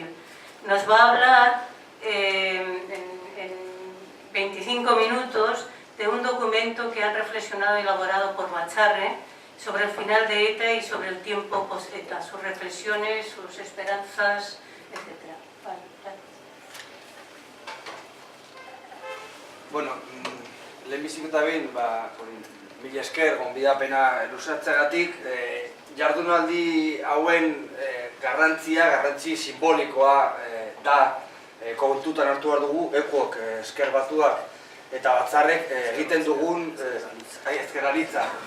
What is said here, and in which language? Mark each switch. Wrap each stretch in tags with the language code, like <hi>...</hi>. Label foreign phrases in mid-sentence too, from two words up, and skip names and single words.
<es>Nos va a hablar en 25 minutos de un documento que han reflexionado y elaborado por Batxarre sobre el final de ETA y sobre el tiempo post-ETA, sus reflexiones, sus esperanzas, etc. Vale, gracias.</es> <eu>Bueno, lehenbizik eta behin, mila esker, gonbidapena luzatzeagatik, jardunaldi hauen garrantzi simbolikoa da kontutan hartu behar dugu, ekuok esker batuak eta Batxarrek egiten dugun ezkerranitza,</eu>